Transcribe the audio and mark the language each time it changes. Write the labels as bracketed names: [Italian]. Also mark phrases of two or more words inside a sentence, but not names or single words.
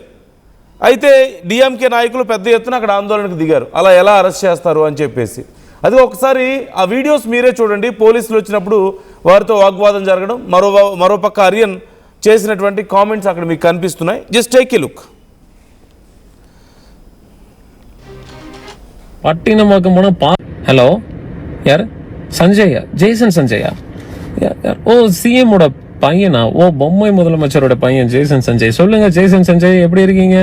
[Telugu] అయితే డిఎంకే నాయకులు పెద్ద ఎత్తున అక్కడ ఆందోళనకు దిగారు, అలా ఎలా అరెస్ట్ చేస్తారు అని చెప్పేసి. అది ఒకసారి ఆ వీడియోస్ మీరే చూడండి. పోలీసులు వచ్చినప్పుడు వారితో వాగ్వాదం జరగడం, మరోపక్క అరియన్ చేసినటువంటి కామెంట్స్ అక్కడ మీకు కనిపిస్తున్నాయి. [English] just take a look. [Tamil] பட்டினமாக்கம் ஹலோ யார்? சஞ்சயா, ஜெய்சன் சஞ்சயா. ஓ சிஎம்மோட பையனா? ஓ பொம்மை முதலமைச்சரோட பையன் ஜெய்சன் சஞ்சய். சொல்லுங்க ஜெய்சன் சஞ்சய், எப்படி இருக்கீங்க?